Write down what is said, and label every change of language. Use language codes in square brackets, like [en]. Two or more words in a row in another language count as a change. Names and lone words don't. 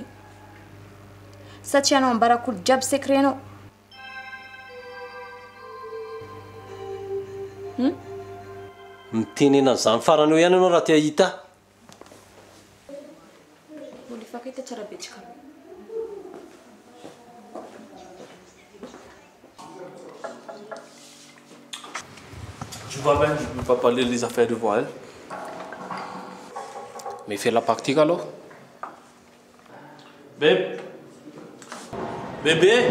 [mg] Satria anao ambarak'olo jiaby secret-nao. Mitenena an'izany farany eo ihany ianao raha te hahita. Mbola ifakahita tsara betsaka. [fr] Tu vois bien, je ne peux pas parler des affaires devant elle. Mais fais la pratique alors. Bébé. Bébé.